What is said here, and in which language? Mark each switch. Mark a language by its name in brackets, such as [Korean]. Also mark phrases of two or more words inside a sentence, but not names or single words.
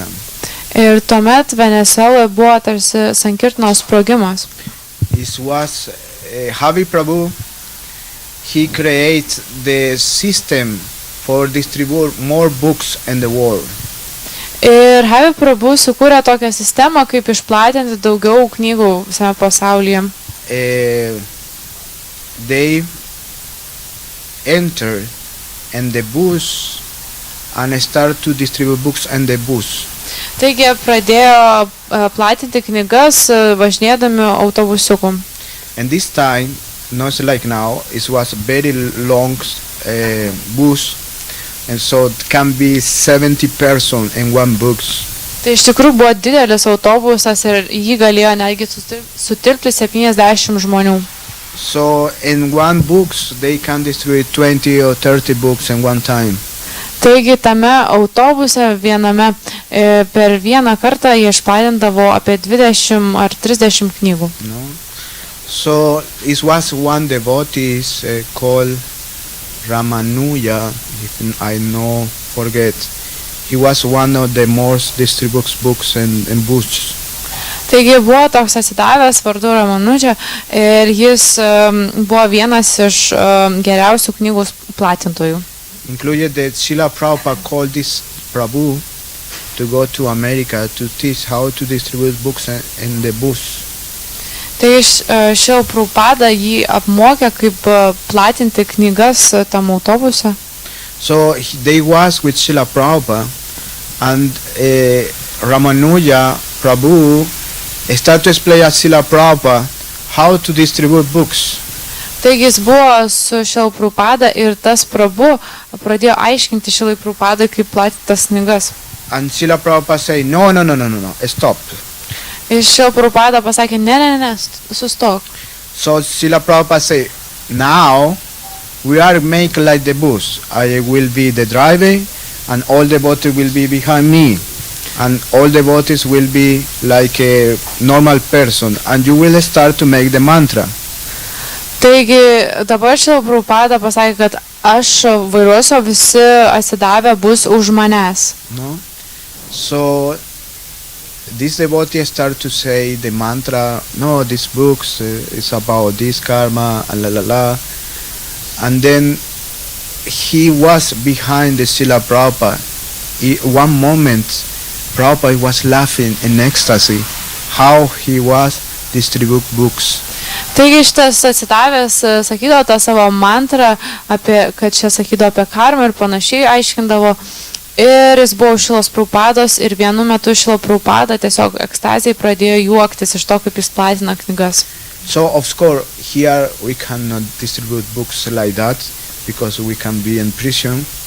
[Lithuanian] Ir tuomet Venezueloje buvo tarsi Sankirtanos sprogimas. [English] It was Havi Prabhu. He created the system for distribute more books in the world. [Lithuanian] Ir Havi Prabhu sukūrė tokią sistemą, kaip išplatinti daugiau knygų visame pasaulyje. [English] They enter in the bus and start to distribute books in the bus. [Lithuanian] Taigi pradėjo platinti knygas važinėdami autobusiuku. [English] And this time, not like now, it was very long bus, and so it can be 70 persons in one bus. [Lithuanian] Tai iš tikrųjų buvo didelis autobusas ir jį galėjo netgi sutilpti 70 žmonių. [English] So in one books they can distribute 20 or 30 books in one time. [Lithuanian] Taigi tame autobuse viename per vieną kartą jie išplatindavo apie 20 ar 30 knygų. [English] No? So it was one devotee called Ramanuja, if I no forget. He was one of the most distributed books in books. [Lithuanian] Taigi buvo toks atsidavęs vardu Ramanuja ir jis buvo vienas iš geriausių knygų platintojų. [English] Included that Srila Prabhupada called this Prabhu to go to America to teach how to distribute books in the bus. [Lithuanian] Tai Šrila Prabhupada jį apmokė, kaip platinti knygas tam autobuse. [English] So they was with Srila Prabhupada, and Ramanuja Prabhu started to explain to Srila Prabhupada how to distribute books. [Lithuanian] Taigi jis buvo su Šrila Prabhupada ir tas Prabhu pradėjo aiškinti Šrilai Prabhupadai, kaip platinti tas knygas. [English] And Srila Prabhupada say, no, stop. [Lithuanian] Ir Šrila Prabhupada pasakė, ne, sustok. [English] So Srila Prabhupada say, now we are making like the bus. I will be the driver, and all the devotees will be behind me, and all the devotees will be like a normal person, and you will start to make the mantra. [Lithuanian] Taigi dabar Šrila Prabhupada pasakė, kad aš vairuosiu, visi atsidavę bus už manęs. [English] No? So this devotee start to say the mantra, no, this books is about this karma, and la. And then he was behind the Srila Prabhupada. One moment, Prabhupada was laughing in ecstasy how he was distribute books. [Lithuanian] Taigi šitas atsidavęs sakydavo tą savo mantrą, kad čia sakydavo apie karmą ir panašiai aiškindavo. Ir jis buvo Šrilos Prabhupados ir vienu metu Šrila Prabhupada tiesiog ekstazijai pradėjo juoktis iš to, kaip jis platina knygas. [English] So of course here we cannot distribute books like that because we can be in prison.